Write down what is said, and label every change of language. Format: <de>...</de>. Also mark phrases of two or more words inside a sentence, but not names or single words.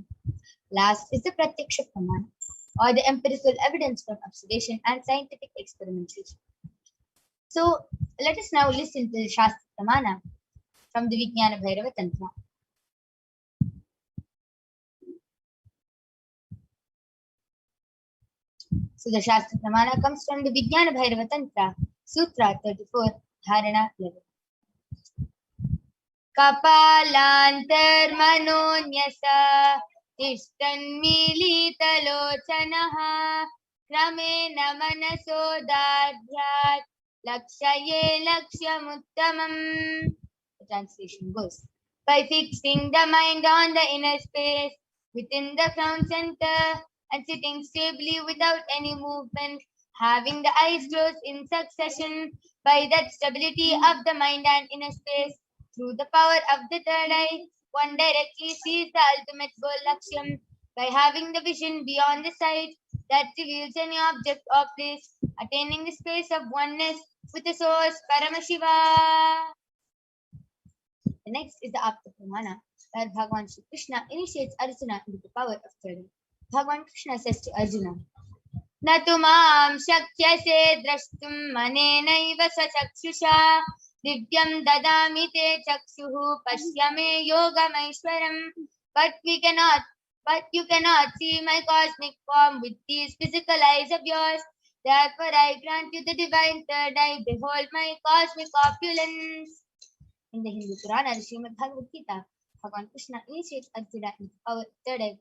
<en>Last is the</en> <sa>Pratyaksha Pramana,</sa> <en>or the empirical evidence from observation and scientific experimentation. So let us now listen to the</en> <sa>Shastra Pramana</sa> <en>from the Vijnana Bhairava Tantra. So the</en> <sa>Shastra Pramana</sa> <en>comes from the Vijnana Bhairava Tantra, Sutra 34, Dharana 11.</en> <sa>Kapalantarmanonyasa tishtanmilitalochanaha kramen manaso dadhyat lakshaye lakshyamuttamam.</sa> <en>The translation goes, by fixing the mind on the inner space within the crown center and sitting stably without any movement, having the eyes closed in succession, by that stability of the mind and inner space, through the power of the third eye, one directly sees the ultimate goal Lakshyam by having the vision beyond the sight that reveals any object or place, attaining the space of oneness with the source Paramashiva. The next is the</en> <sa>Apta Pramana,</sa> <en>where Bhagavan Shri Krishna initiates Arjuna into the power of third eye. Bhagavan Krishna says to Arjuna,</en> <sa>"Na tu mam shakyase drashtum manenaiva sachakshisha divyam dadami te chakshuhu pashyame yogamaishwaram."</sa> <en>But you cannot see my cosmic form with these physical eyes of yours. Therefore, I grant you the divine third eye. Behold my cosmic opulence. In the Hindu Purana, the Srimad Bhagavad Gita, Bhagavan Krishna initiates Arjuna into the power of third eye.</en>